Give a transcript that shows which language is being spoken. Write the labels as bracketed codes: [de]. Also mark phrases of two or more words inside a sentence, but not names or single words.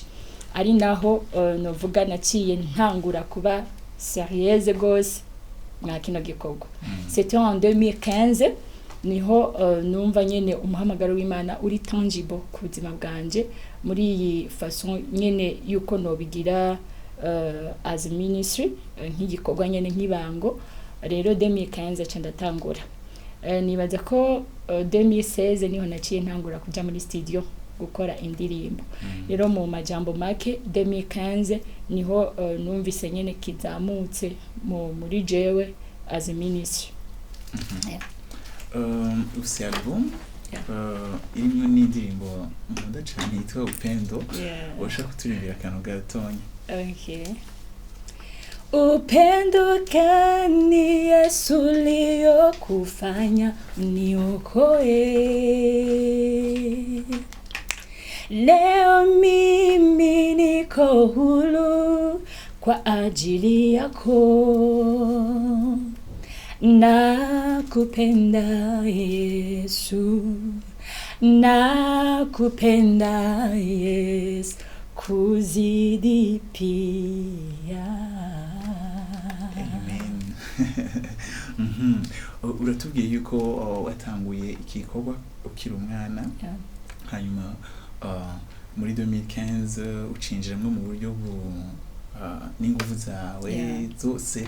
[rn] Ari naho novuga naciye ntangura kuba sérieuse gose mwa kino gikorwa. [fr] C'était en 2015 [rn] niho numva nyene umuhamagaro w'Imana uri tangible ku buzima bwanje muri iyi façon nyene yuko nobigira [en] as a ministry [rn] nk'igikorwa nyene nk'ibango. Rero 2015 ca ndatangura. Nibaza ko 2016 niho naciye ntangura kuja muri studio gukora indirimbo. Rero mu majambo make 2015 niho numvise nyene kizamutse muri jewe [en] as a ministry. [rn] Usi album irimo n'indirimbo nkunda cyane yitwa Upendo. Washaka kuturimbira akantu gatonya? Okay. [sw] Upendo gani Yesu uliokufanya uniokoe. Leo mimi niko huru kwa ajili yako. Nakupenda Yesu, nakupenda Yesu kuzidi pia. Amen. [rn] Uratubwiye yuko watanguye igikorwa ukiri umwana. Hanyuma muri 2015 ucinjiramwe mu buryo n'ingufu zawe zose.